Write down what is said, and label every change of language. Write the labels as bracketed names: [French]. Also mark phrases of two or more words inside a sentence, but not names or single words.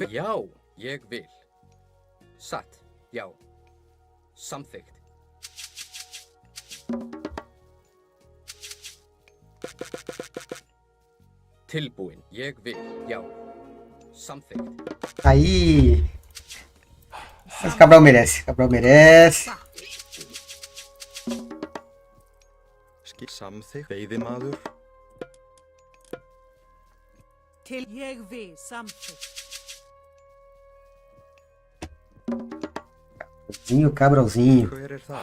[Icelandic] Já. Ég vil. Satt. Já. Samþykkt. Tilbúin. Ég vil. Já. Samþykkt. [Portuguese] Aí. Mas Cabral merece. Cabral merece. [Icelandic] Samþykkt. Veiðimaður. til ég vil samþykkt. Cabralzinho. Hver það?